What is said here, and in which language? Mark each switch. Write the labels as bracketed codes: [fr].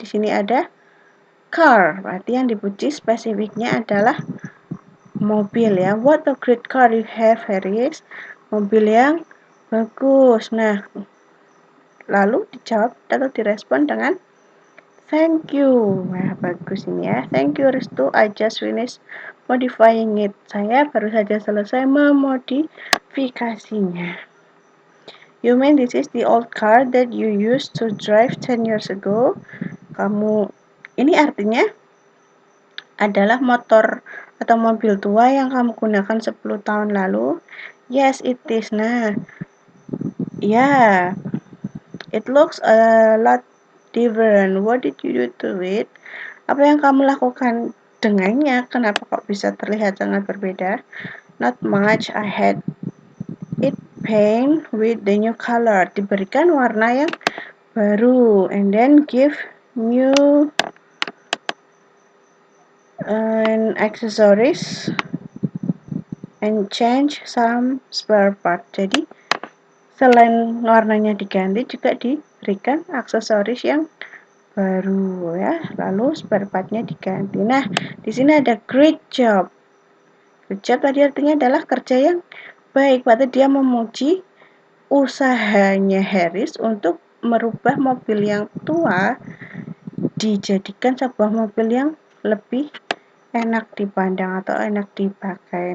[id] Di sini ada car, berarti yang dipuji spesifiknya adalah mobil ya. [en] What a great car you have, Haris. [id] Mobil yang bagus. Nah, lalu dijawab atau direspon dengan thank you. Nah, bagus ini ya. [en] Thank you, [id] Restu. [en] I just finished modifying it. [id] Saya baru saja selesai memodifikasinya. [en] You mean this is the old car that you used to drive 10 years ago? [id] Ini artinya adalah motor atau mobil tua yang kamu gunakan 10 tahun lalu. [en] Yes, it is. Nah, yeah, it looks a lot different. What did you do to it? [id] Apa yang kamu lakukan dengannya? Kenapa kok bisa terlihat sangat berbeda? [en] Not much. I had it paint with the new color. [id] Diberikan warna yang baru, [en] and then give new accessories and change some spare part. [id] Jadi selain warnanya diganti juga diberikan aksesoris yang baru ya. Lalu spare partnya diganti. Nah, di sini ada great job. Great job tadi artinya adalah kerja yang baik. Berarti dia memuji usahanya Harris untuk merubah mobil yang tua dijadikan sebuah mobil yang lebih enak dipandang atau enak dipakai.